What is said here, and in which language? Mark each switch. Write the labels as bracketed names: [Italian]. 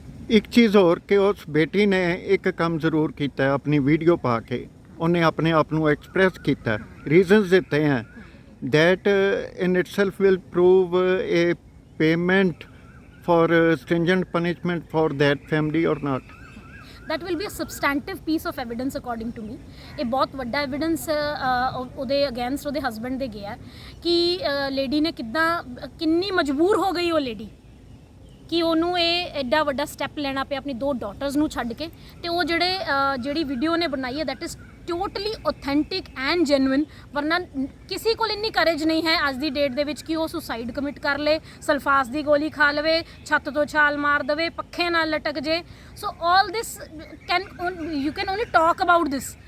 [Punjabi] ਇੱਕ ਚੀਜ਼ ਹੋਰ ਕਿ ਉਸ ਬੇਟੀ ਨੇ ਇੱਕ ਕੰਮ ਜ਼ਰੂਰ ਕੀਤਾ ਹੈ, ਆਪਣੀ ਵੀਡੀਓ ਪਾ ਕੇ ਉਹਨੇ ਆਪਣੇ ਆਪ ਨੂੰ ਐਕਸਪ੍ਰੈਸ ਕੀਤਾ, ਰੀਜ਼ਨਸ ਦਿੱਤੇ ਹੈ [English] that in itself will prove a payment for stringent punishment for that family or not? That will be a substantive piece of evidence according to me। [Punjabi] ਇਹ ਬਹੁਤ ਵੱਡਾ ਐਵੀਡੈਂਸ ਉਹਦੇ ਅਗੇਂਸਟ ਉਹਦੇ ਹਸਬੈਂਡ ਦੇ ਗਿਆ ਕਿ ਲੇਡੀ ਨੇ ਕਿੰਨੀ ਮਜਬੂਰ ਹੋ ਗਈ ਉਹ ਲੇਡੀ ਕਿ ਉਹਨੂੰ ਇਹ ਐਡਾ ਵੱਡਾ ਸਟੈਪ ਲੈਣਾ ਪਿਆ ਆਪਣੀ 2 ਡਾਟਰਸ ਨੂੰ ਛੱਡ ਕੇ। ਤੇ ਉਹ ਜਿਹੜੀ ਵੀਡੀਓ ਨੇ ਬਣਾਈ ਹੈ [English] that is totally authentic and genuine, [Punjabi] ਵਰਨਾ ਕਿਸੇ ਕੋਲ ਇੰਨੀ ਕਰੇਜ ਨਹੀਂ ਹੈ ਅੱਜ ਦੀ ਡੇਟ ਦੇ ਵਿੱਚ ਕਿ ਉਹ ਸੁਸਾਈਡ ਕਮਿਟ ਕਰ ਲੇ, ਸਲਫਾਸ ਦੀ ਗੋਲੀ ਖਾ ਲਵੇ, ਛੱਤ ਤੋਂ ਛਾਲ ਮਾਰ ਦੇਵੇ, ਪੱਖੇ ਨਾਲ ਲਟਕ ਜੇ। [English] so all this you can only talk about this,